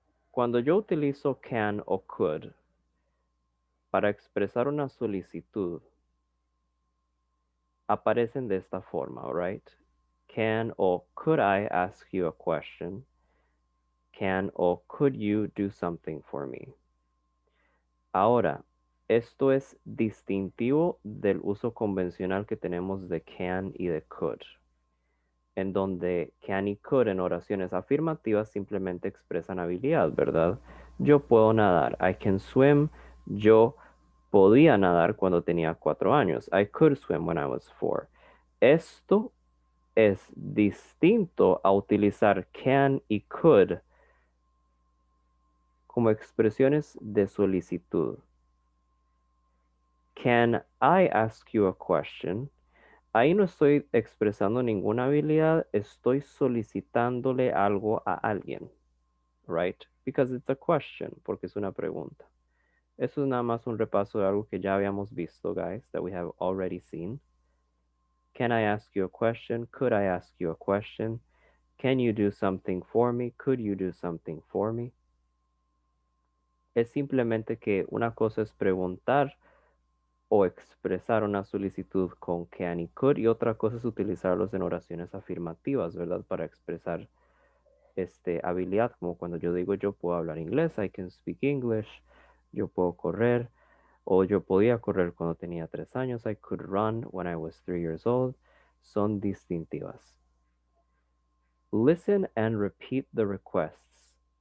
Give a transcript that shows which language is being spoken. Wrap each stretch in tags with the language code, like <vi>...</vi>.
<es>Cuando yo utilizo can o could para expresar una solicitud, aparecen de esta forma,</es> <en>alright? Can or could I ask you a question? Can or could you do something for me?</en> <es>Ahora, esto es distintivo del uso convencional que tenemos de can y de could, en donde can y could en oraciones afirmativas simplemente expresan habilidad, ¿verdad? Yo puedo nadar.</es> <en>I can swim.</en> <es>Yo podía nadar cuando tenía 4 años.</es> <en>I could swim when I was 4.</en> <es>Esto es distinto a utilizar can y could como expresiones de solicitud.</es> <en>Can I ask you a question?</en> <es>Ahí no estoy expresando ninguna habilidad, estoy solicitándole algo a alguien,</es> <en>right? Because it's a question,</en> <es>porque es una pregunta. Eso es nada más un repaso de algo que ya habíamos visto,</es> <en>guys, that we have already seen. Can I ask you a question? Could I ask you a question? Can you do something for me? Could you do something for me?</en> <es>Es simplemente que una cosa es preguntar o expresar una solicitud con can y could y otra cosa es utilizarlos en oraciones afirmativas, ¿verdad? Para expresar habilidad, como cuando yo digo yo puedo hablar inglés,</es> <en>I can speak English,</en> <es>yo puedo correr o yo podía correr cuando tenía 3 años,</es> <en>I could run when I was 3 years old,</en> <es>son distintivas.</es> <en>Listen and repeat the requests.</en>